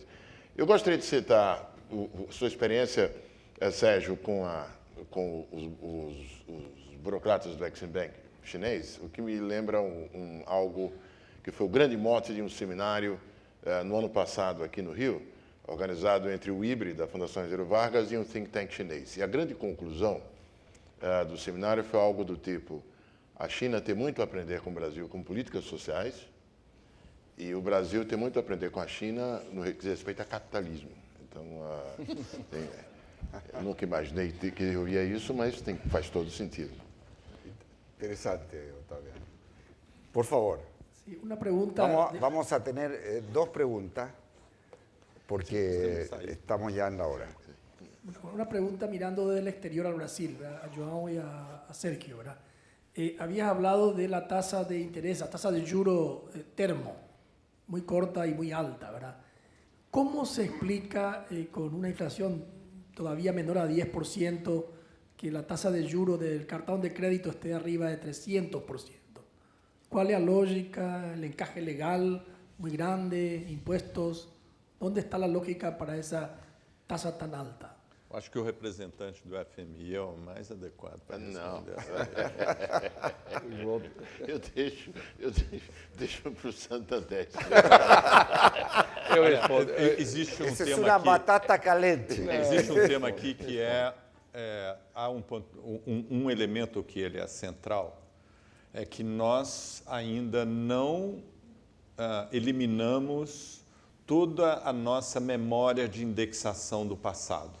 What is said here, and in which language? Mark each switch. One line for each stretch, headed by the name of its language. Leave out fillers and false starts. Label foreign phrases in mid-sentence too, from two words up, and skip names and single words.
Portuguese: Eu gostaria de citar sua experiência, Sérgio, com os burocratas do Exim Bank chinês, o que me lembra algo que foi o grande mote de um seminário no ano passado aqui no Rio, organizado entre o IBRE, da Fundação Getúlio Vargas, e um
English: think tank
Portuguese: chinês. E a grande conclusão do seminário foi algo do tipo: a China tem muito a aprender com o Brasil com políticas sociais, e o Brasil tem muito a aprender com a China no que diz respeito a capitalismo. Então, eu nunca imaginei que eu ouvia isso, mas faz todo sentido. Interessante, Otávio. Por favor.
Spanish: Sí, una pregunta. Vamos a tener dos preguntas, porque estamos ya en la hora. Una pregunta mirando del exterior al Brasil, ¿verdad? A João y a Sergio, ¿verdad? Habías hablado de la tasa de interés, la tasa de juro termo, muy corta y muy alta, ¿verdad? ¿Cómo se explica con una inflación todavía menor a 10% que la tasa de juros del cartón de crédito esté arriba de 300%? ¿Cuál es la lógica, el encaje legal muy grande, impuestos? ¿Dónde está la lógica para esa tasa tan alta?
Portuguese: Acho que o representante do FMI é o mais adequado para Não. responder. Eu deixo para o Santander. Eu respondo. Existe um
Spanish: Esa es
Portuguese: tema
Spanish: una
Portuguese: aqui.
Spanish: batata caliente.
Portuguese: Existe um tema aqui que há um elemento que ele é central, é que nós ainda não eliminamos toda a nossa memória de indexação do passado.